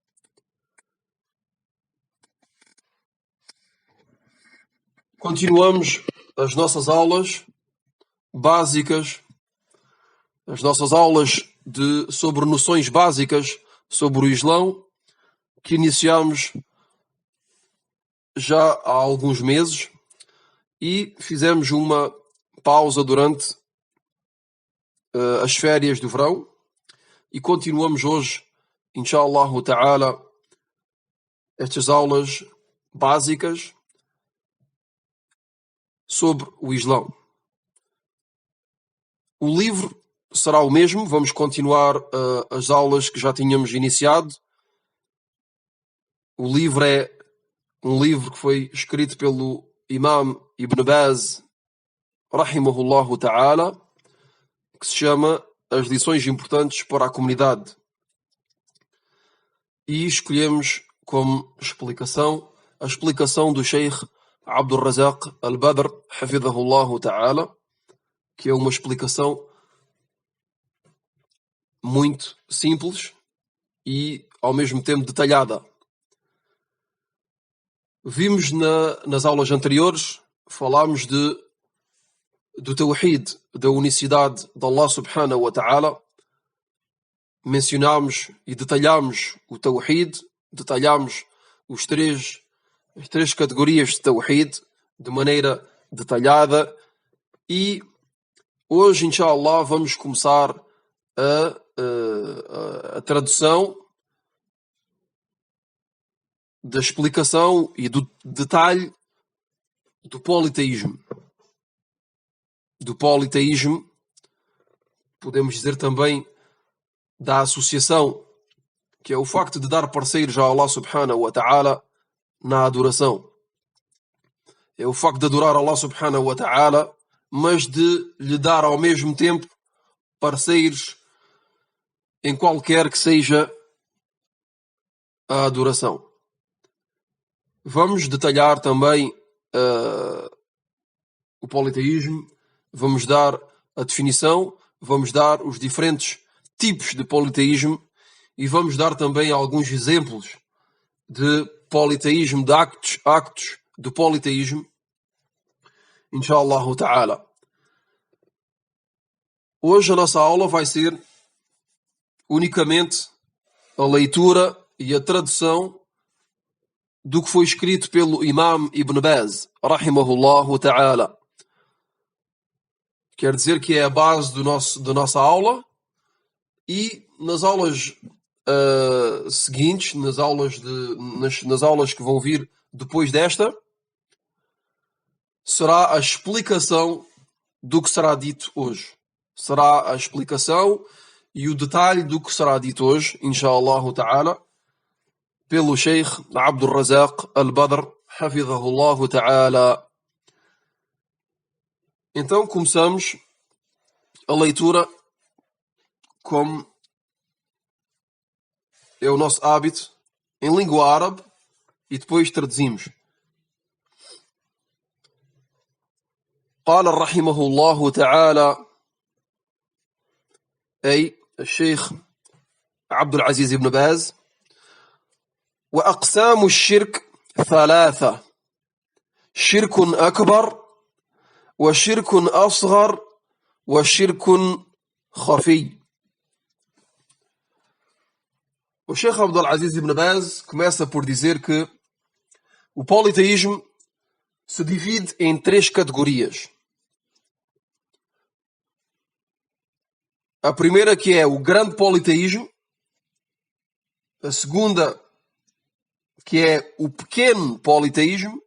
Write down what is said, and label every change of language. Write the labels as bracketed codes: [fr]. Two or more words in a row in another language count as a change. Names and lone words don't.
[pt] Continuamos as nossas aulas básicas, as nossas aulas sobre noções básicas sobre o Islão, que iniciamos já há alguns meses e fizemos uma pausa durante as férias do verão e continuamos hoje, [ar] إن شاء الله تعالى, [pt] estas aulas básicas sobre o Islão. O livro será o mesmo, vamos continuar as aulas que já tínhamos iniciado. O livro é um livro que foi escrito pelo Imam Ibn Baz, [ar] رحمه الله تعالى, [pt] que se chama As Lições Importantes para a Comunidade. E escolhemos como explicação a explicação do Sheikh Abdul Razak al-Badr, [ar] حفظه الله تعالى, [pt] que é uma explicação muito simples e ao mesmo tempo detalhada. Vimos nas aulas anteriores, falámos do Tawhid, da unicidade de Allah [ar] سبحانه وتعالى. [pt] Mencionámos e detalhámos o Tawhid, detalhámos as três categorias de Tawhid de maneira detalhada e hoje, inshallah, vamos começar a tradução da explicação e do detalhe do politeísmo. Do politeísmo, podemos dizer também da associação, que é o facto de dar parceiros a Allah [ar] سبحانه وتعالى [pt] na adoração. É o facto de adorar Allah [ar] سبحانه وتعالى, [pt] mas de lhe dar ao mesmo tempo parceiros em qualquer que seja a adoração. Vamos detalhar também o politeísmo, vamos dar a definição, vamos dar os diferentes tipos de politeísmo e vamos dar também alguns exemplos de politeísmo, de actos do politeísmo, [ar] إن شاء الله تعالى. [pt] Hoje a nossa aula vai ser unicamente a leitura e a tradução do que foi escrito pelo Imam Ibn Baz, [ar] رحمه الله تعالى. [pt] Quer dizer que é a base da nossa aula, e nas aulas seguintes, nas aulas que vão vir depois desta, será a explicação do que será dito hoje. Será a explicação e o detalhe do que será dito hoje, [ar] إن شاء الله تعالى, [pt] pelo Sheikh Abdul Razak Al-Badr, [ar] حفظه الله تعالى. [pt] Então começamos a leitura como é o nosso hábito, em língua árabe, e depois traduzimos. [ar] قال رحمه الله تعالى أي الشيخ عبد العزيز بن باز: وأقسام الشرك ثلاثة: شرك أكبر وشرك أصغر وشرك خفي. [pt] O Sheikh Abdul Aziz ibn Baz começa por dizer que o politeísmo se divide em 3 categorias. A primeira, que é o grande politeísmo. A segunda, que é o pequeno politeísmo.